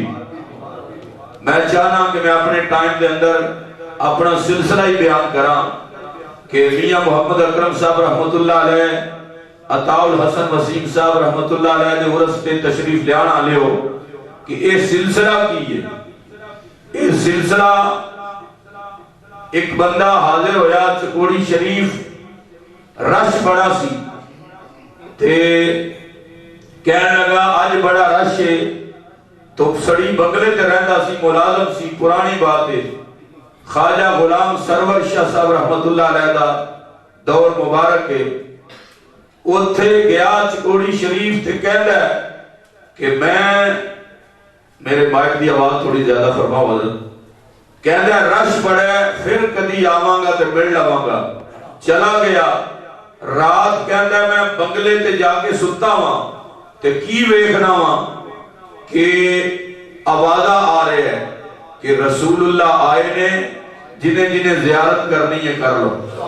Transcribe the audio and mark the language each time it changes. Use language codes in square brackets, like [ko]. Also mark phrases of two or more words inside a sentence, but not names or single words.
[pa] میں چاہنا کہ میں اپنے ٹائم دے اندر اپنا سلسلہ ہی بیان کراں کہ میاں محمد اکرم صاحب رحمت اللہ علیہ، عطاء الحسن وسیم صاحب رحمت اللہ علیہ دے عرس تے تشریف لیان آلے ہو کہ اے سلسلہ کی ہے. اے سلسلہ ایک بندہ حاضر ہویا چکوڑی شریف، رش بڑا سی تے کہنے لگا آج بڑا رش ہے. تو سڑی بنگلے تے رہندا سی، ملازم سی، پرانی بات ہے. خواجہ غلام سرور شاہ صاحب رحمت اللہ علیہ دا دور مبارک ہے. اتھے گیا چکوڑی شریف تے کہندا ہے کہ میں، میرے مائک دی آواز تھوڑی زیادہ فرماؤ حضرت، کہندا ہے رش بڑا ہے، پھر کدی آواں گا تے مل لواں گا. چلا گیا. رات کہندا ہے میں بنگلے تے جا کے ستا ہاں تے کی ویکھنا ہاں کہ آوازہ آ رہے ہیں کہ رسول اللہ آئے نے، جنہیں جنہیں زیارت کرنی ہے کر لو.